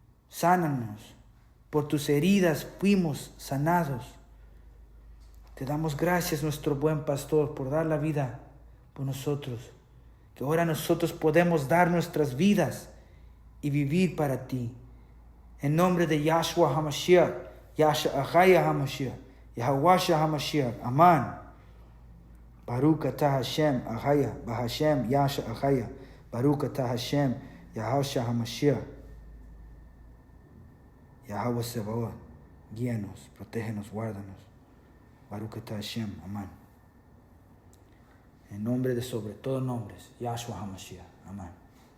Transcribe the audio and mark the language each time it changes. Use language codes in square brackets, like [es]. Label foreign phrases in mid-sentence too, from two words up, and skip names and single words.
[es] Por tus heridas fuimos sanados. Te damos gracias, nuestro buen pastor, por dar la vida por nosotros. Que ahora nosotros podemos dar nuestras vidas y vivir para ti. En nombre de Yahshua HaMashiach, Yasha Ahaya HaMashiach, Yahawasha HaMashiach. Amén. [he] ברוך אתה השם אהיה, בהשם ישע אהיה. ברוך אתה השם, יהושע המשיח. [es] Yahweh Sebaot, guíanos, protégenos, guárdanos. [he] ברוך אתה השם. [es] Amén. En nombre de sobre todos nombres, Yahshua HaMashiach. Amén.